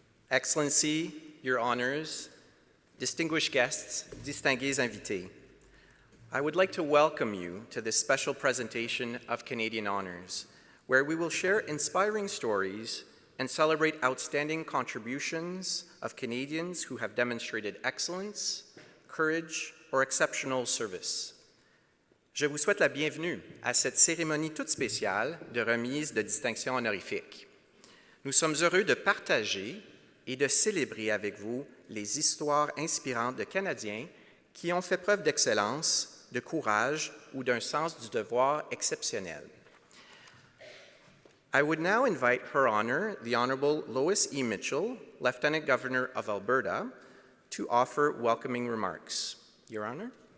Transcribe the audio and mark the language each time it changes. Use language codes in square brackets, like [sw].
[en] Excellency, Your Honors, distinguished guests, [fr] distingués invités, [en] I would like to welcome you to this special presentation of Canadian Honors, where we will share inspiring stories and celebrate outstanding contributions of Canadians who have demonstrated excellence, courage, or exceptional service. [fr] Je vous souhaite la bienvenue à cette cérémonie toute spéciale de remise de distinctions honorifiques. Nous sommes heureux de partager et de célébrer avec vous les histoires inspirantes de Canadiens qui ont fait preuve d'excellence, de courage ou d'un sens du devoir exceptionnel. [en] I would now invite Her Honor, the Honourable Lois E. Mitchell, Lieutenant Governor of Alberta, to offer welcoming remarks. Your Honor.